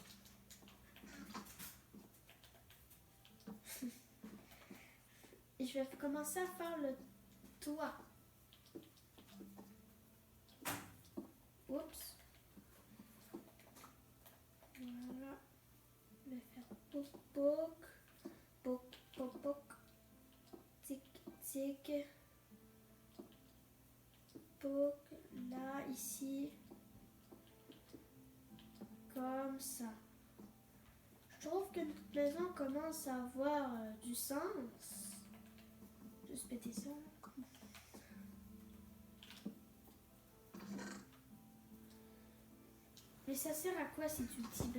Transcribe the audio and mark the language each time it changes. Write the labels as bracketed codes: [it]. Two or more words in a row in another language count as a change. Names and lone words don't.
[fr] Et je vais commencer à faire le toit. Oups. Voilà. Je vais faire poc poc, poc poc poc, tic tic. Facebook, là, ici, comme ça. Je trouve que notre maison commence à avoir du sens. Juste péter ça. Mais ça sert à quoi si tu le dis?